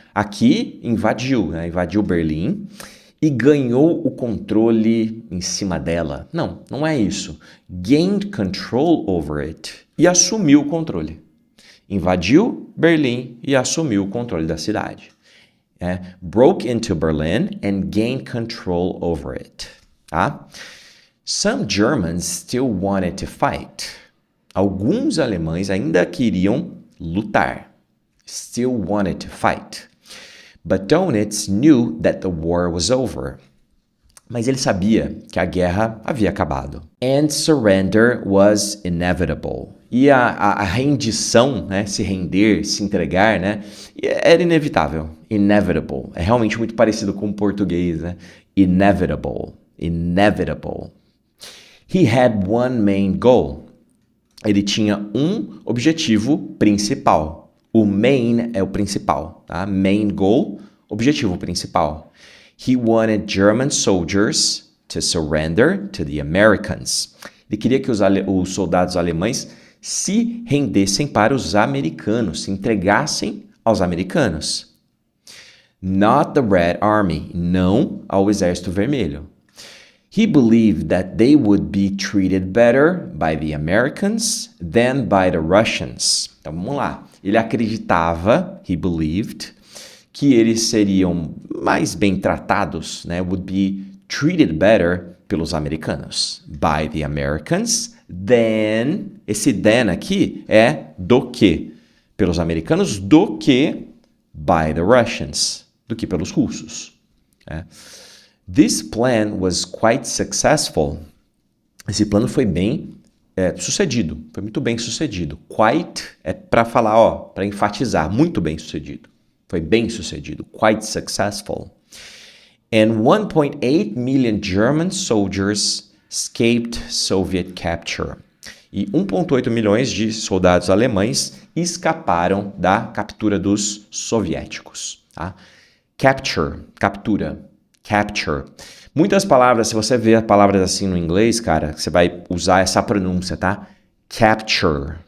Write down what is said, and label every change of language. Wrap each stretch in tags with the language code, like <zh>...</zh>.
<pt>Aqui, invadiu, né? Invadiu Berlim e ganhou o controle em cima dela. Não, não é isso.</pt> <en>Gained control over it.</en> <pt>E assumiu o controle. Invadiu Berlim e assumiu o controle da cidade.</pt> <en>Broke into Berlin and gained control over it. Tá? Some Germans still wanted to fight.</en> <pt>Alguns alemães ainda queriam lutar.</pt> <en>Still wanted to fight. But Dönitz knew that the war was over.</en> <pt>Mas ele sabia que a guerra havia acabado.</pt> <en>And surrender was inevitable.</en> <pt>E a rendição, né, se render, se entregar, né, era inevitável. Inevitable. É realmente muito parecido com o português, né? Inevitable.</pt> <en>Inevitable. He had one main goal.</en> <pt>Ele tinha um objetivo principal. O main é o principal, tá?</pt> <en>Main goal,</en> <pt>objetivo principal.</pt> <en>He wanted German soldiers to surrender to the Americans.</en> <pt>Ele queria que os soldados alemães se rendessem para os americanos, se entregassem aos americanos.</pt> <en>Not the Red Army.</en> <pt>Não ao Exército Vermelho.</pt> <en>He believed that they would be treated better by the Americans than by the Russians.</en> <pt>Então vamos lá. Ele acreditava,</pt> <en>he believed,</en> <pt>que eles seriam mais bem tratados, né?</pt> <en>Would be treated better</en> <pt>pelos americanos.</pt> <en>By the Americans, than.</en> <pt>Esse than aqui é do que? Pelos americanos, do que</pt> <en>by the Russians.</en> <pt>Do que pelos russos. É.</pt> <en>This plan was quite successful.</en> <pt>Esse plano foi bem sucedido. Foi muito bem sucedido. Quite é para falar, ó, para enfatizar. Muito bem sucedido. Foi bem sucedido.</pt> <en>Quite successful. And 1.8 million German soldiers escaped Soviet capture.</en> <pt>E 1,8 milhões de soldados alemães escaparam da captura dos soviéticos. Tá? Capture, captura. Capture. Muitas palavras, se você ver palavras assim no inglês, cara, você vai usar essa pronúncia, tá? Capture.</pt>